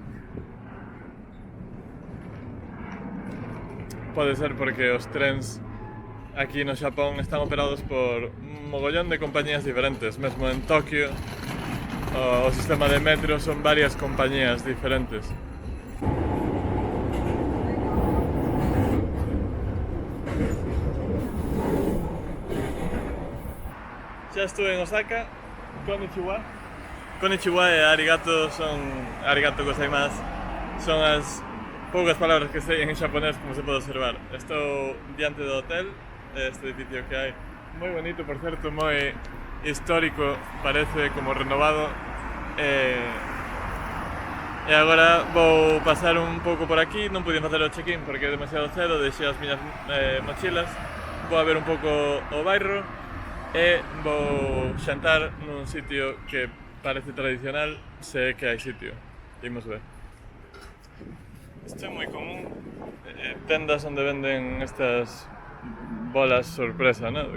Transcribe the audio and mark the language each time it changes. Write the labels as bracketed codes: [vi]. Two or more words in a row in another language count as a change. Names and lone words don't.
[gl] Pode ser porque os trens aquí no Xapón están operados por un mogollón de compañías diferentes. Mesmo en Tokio o sistema de metro son varias compañías diferentes. Xa estuve en Osaka. [ja] こんにちは。こんにちは e arigato son... ありがとうございます [gl] son as poucas palabras que sei en xaponés, como se pode observar. Estou diante do hotel, este edificio que hai, moi bonito, por certo, moi histórico, parece como renovado. E agora vou pasar un pouco por aquí, non podía facer o check-in porque é demasiado cedo, deixei as miñas mochilas, vou a ver un pouco o bairro e vou xantar nun sitio que parece tradicional, se é que hai sitio. Imos ver. Isto é moi común, tendas onde venden estas bolas sorpresa, ¿no?